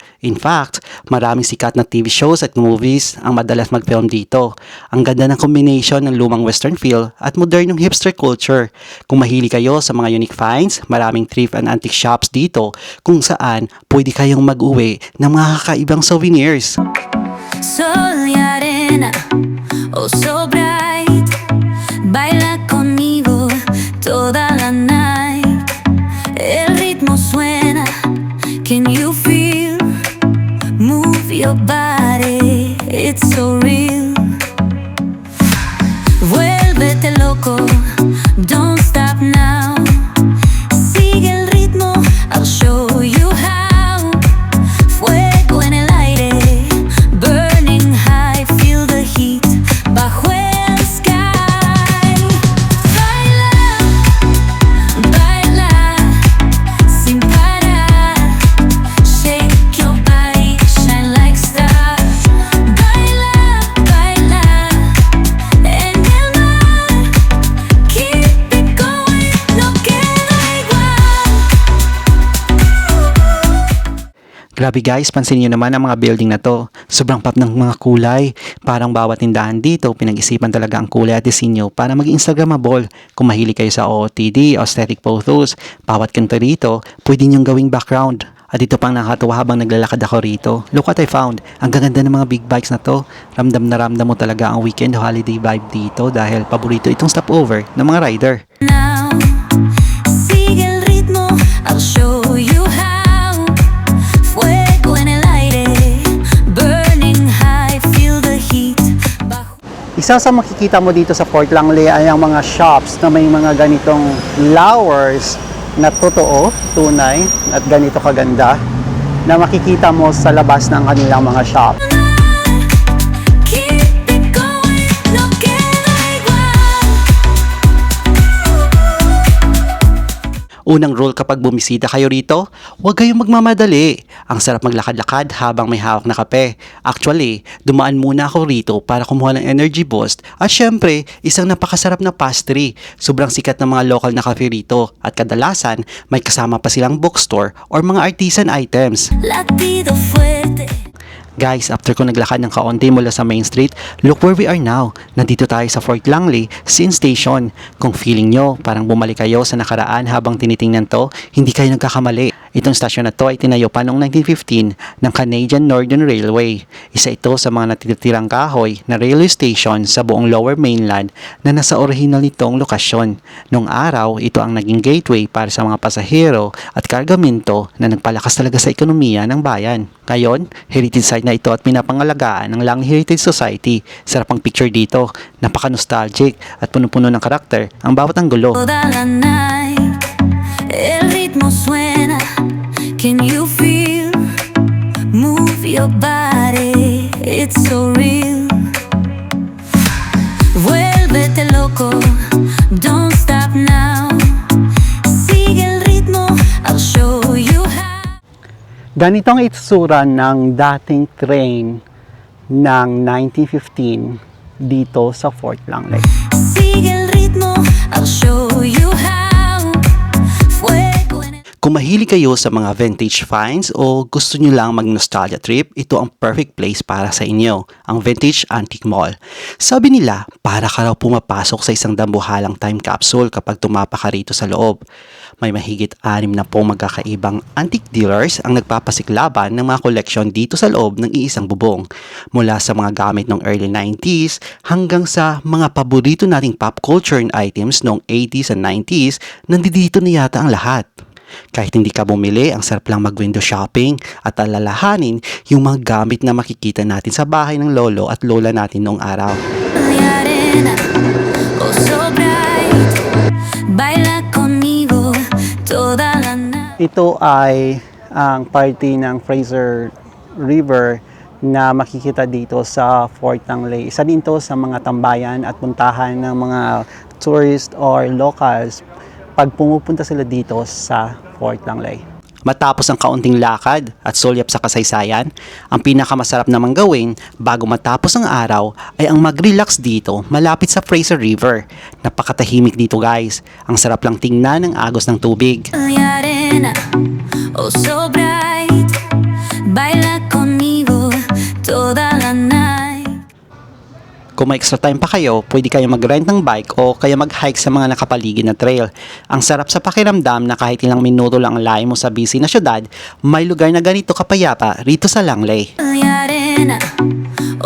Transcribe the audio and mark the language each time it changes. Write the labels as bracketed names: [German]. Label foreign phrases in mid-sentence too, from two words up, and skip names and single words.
[English] In fact, [Filipino] maraming sikat na [English] TV shows [Filipino] at movies ang madalas mag-film dito. Ang ganda ng combination ng lumang [English] western feel [Filipino] at modernong [English] hipster culture. [Filipino] Kung mahilig kayo sa mga [English] unique finds, [Filipino] maraming [English] thrift and antique shops [Filipino] dito kung saan pwede kayong mag-uwi ng mga kakaibang souvenirs. [Spanish] Sol y arena, [English] oh so bright, [Spanish] baila conmigo toda la night. El ritmo suena, [English] can you feel? Move your body, it's so real. [Spanish] Vuélvete loco, [English] don't stop now. [Spanish] Sigue el ritmo, [English] I'll show you how. [Spanish] Fuego en el aire, [English] burning high, feel the heat [Spanish] bajo el [English] sky. [Spanish] Baila, baila, sin parar. [English] Shake your body, shine like stars. [Spanish] Baila, baila, en el mar. [English] Keep it going, [Spanish] no queda igual. [Filipino] Grabe guys, pansin niyo naman ang mga building na to. Sobrang pop ng mga kulay. Parang bawat tindahan dito, pinag-isipan talaga ang kulay at disenyo para maging Instagrammable. Kung mahilig kayo sa OOTD, [English] aesthetic photos, [Filipino] bawat kanto rito, pwede niyong gawing background. At ito pang nakakatuwa habang naglalakad ako rito. [English] Look what I found. [Filipino] Ang gaganda ng mga [English] big bikes [Filipino] na to. Ramdam na ramdam mo talaga ang [English] weekend holiday vibe [Filipino] dito dahil paborito itong stopover ng mga rider. [Spanish] Now, sigue el ritmo, [English] I'll show you how. [Spanish] Fuego en el aire, [English] burning high, feel the heat. [Filipino] Isa sa makikita mo dito sa Fort Langley ay ang mga shops na may mga ganitong flowers na totoo, tunay, at ganito kaganda na makikita mo sa labas ng kanilang mga shop. [English] Keep it going, [Spanish] no queda igual. [Filipino] Unang rule kapag bumisita kayo rito, huwag kayong magmamadali. Ang sarap maglakad-lakad habang may hawak na kape. Actually, dumaan muna ako rito para kumuha ng [English] energy boost [Filipino] at syempre, isang napakasarap na pastry. Sobrang sikat ng mga local na cafe rito at kadalasan may kasama pa silang bookstore or mga [English] artisan items. [Spanish] Latido fuerte. [Filipino] Guys, after ko naglakad ng kaunti mula sa Main Street, [English] look where we are now. [Filipino] Nandito tayo sa Fort Langley Scene Station. Kung feeling nyo, parang bumalik kayo sa nakaraan habang tinitingnan to, hindi kayo nagkakamali. Itong stasyon na to ay tinayo pa noong 1915 ng Canadian Northern Railway. Isa ito sa mga natitirang kahoy na [English] railway station [Filipino] sa buong Lower Mainland na nasa original nitong lokasyon. Noong araw, ito ang naging gateway para sa mga pasahero at kargamento na nagpalakas talaga sa ekonomiya ng bayan. Ngayon, [English] heritage site [Filipino] na ito at pinapangalagaan ng Langley Heritage Society. Sarap ang picture dito, napaka-nostalgic at puno-puno ng karakter ang bawat anggulo. [Spanish] Toda la night, el ritmo suena. [English] Can you feel? Move your body, it's so real. [Spanish] Vuélvete loco, [English] don't stop now. [Spanish] Sigue el ritmo, [English] I'll show you how. [Filipino] Ganito ang itsura ng dating train ng 1915 dito sa Fort Langley. [Spanish] Sigue el ritmo, [English] I'll show you how. [Spanish] Fuego en el... [Filipino] Kung mahilig kayo sa mga [English] vintage finds [Filipino] o gusto nyo lang mag- [English] nostalgia trip, [Filipino] ito ang [English] perfect place [Filipino] para sa inyo, ang Vintage Antique Mall. Sabi nila, para ka raw pumapasok sa isang dambuhalang [English] time capsule [Filipino] kapag tumapa ka rito sa loob. May mahigit 6 na pong magkakaibang [English] antique dealers [Filipino] ang nagpapasiklaban ng mga koleksyon dito sa loob ng iisang bubong. Mula sa mga gamit ng [English] early 90s [Filipino] hanggang sa mga paborito nating [English] pop culture items [Filipino] noong 80s and 90s, nandito na yata ang lahat. Kahit hindi ka bumili, ang sarap lang mag- [English] window shopping [Filipino] at alalahanin yung mga gamit na makikita natin sa bahay ng lolo at lola natin noong araw. [Spanish] Mi arena, [English] oh so bright. [Spanish] Baila conmigo toda la night. [Filipino] Ito ay ang party ng Fraser River na makikita dito sa Fort Langley. Isa din to sa mga tambayan at puntahan ng mga tourist or locals pag pumupunta sila dito sa Fort Langley. Matapos ang kaunting lakad at sulyap sa kasaysayan, ang pinakamasarap namang gawin bago matapos ang araw ay ang mag-relax dito malapit sa Fraser River. Napakatahimik dito guys. Ang sarap lang tingnan ng agos ng tubig. [Spanish] Mi arena, [English] oh so bright. [Spanish] Baila conmigo toda la night. [Filipino] Kung may [English] extra time [Filipino] pa kayo, pwede kayo mag-rent ng bike o kaya mag-hike sa mga nakapaligid na trail. Ang sarap sa pakiramdam na kahit ilang minuto lang ang layo mo sa busy na syudad, may lugar na ganito kapayapa rito sa Langley. [Spanish] Mi arena, oh